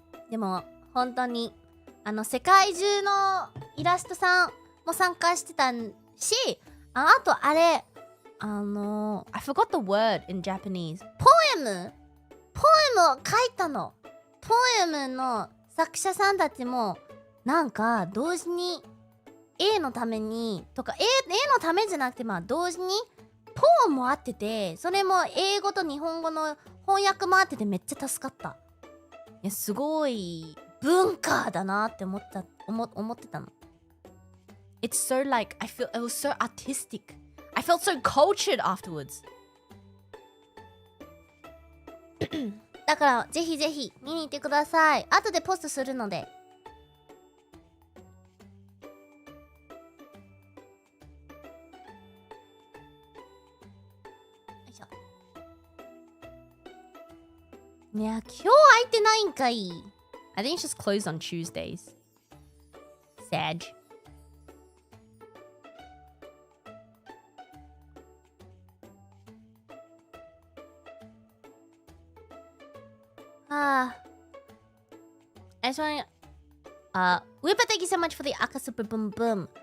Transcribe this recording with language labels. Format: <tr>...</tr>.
<ja>でも本当に世界中のイラストさんも参加してたし、あとあれ</ja> <en>I forgot the word in Japanese.</en> <ja>ポエムを書いたの。ポエムの作者さんたちもなんか同時に A のためにとか A のためじゃなくて同時にポエムもあってて、それも英語と日本語の翻訳もあっててめっちゃ助かった。いやすごい文化だなって思ってたの。</ja> <en>It's so like, I feel it was so artistic. I felt so cultured afterwards.</en> <ja>だからぜひぜひ見に行ってください。後でポストするので。よいしょ。いや今日空いてないんかい。</ja> <en>I think it's just closed on Tuesdays. Sad. I just want Whipper, thank you so much for the Aka Super Boom Boom.</en>